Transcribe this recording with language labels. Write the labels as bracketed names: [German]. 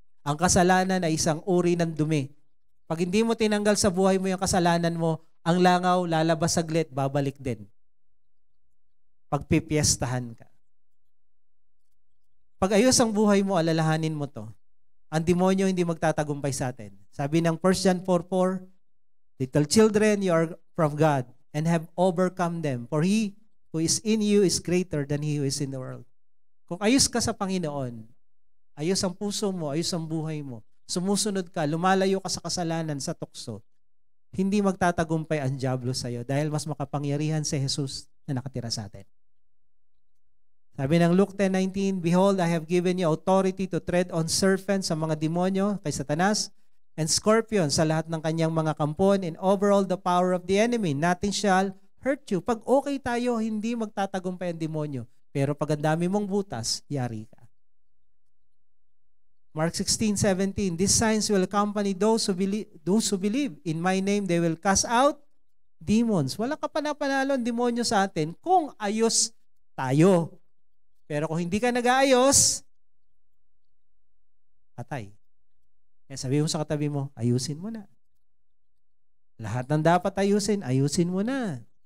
[Filipino] Ang kasalanan ay isang uri ng dumi. Pag hindi mo tinanggal sa buhay mo yung kasalanan mo, ang langaw lalabas saglit, babalik din. Pagpipiestahan ka. Pag ayos ang buhay mo, alalahanin mo to. Ang demonyo hindi magtatagumpay sa atin. Sabi ng [English] 1 John 4:4, little children, you are from God and have overcome them. For he who is in you is greater than he who is in the world. [Filipino] Kung ayos ka sa Panginoon, ayos ang puso mo, ayos ang buhay mo, sumusunod ka, lumalayo ka sa kasalanan, sa tukso, hindi magtatagumpay ang dyablo sa iyo dahil mas makapangyarihan si Jesus na nakatira sa atin. Sabi ng [English] Luke 10:19, behold, I have given you authority to tread on serpents, [Filipino] sa mga demonyo, kay Satanas, [English] and scorpions, [Filipino] sa lahat ng kanyang mga kampon, [English] and over all the power of the enemy. Nothing shall hurt you. [Filipino] Pag okay tayo, hindi magtatagumpay ang demonyo. Pero pag ang dami mong butas, yari ka. [English] Mark 16:17, these signs will accompany those who believe. In my name, they will cast out demons. [Filipino] Wala ka panapanalo ang demonyo sa atin kung ayos tayo. Pero kung hindi ka nag-aayos, patay. Kaya sabi mo sa katabi mo, ayusin mo na. Lahat ng dapat ayusin, ayusin mo na.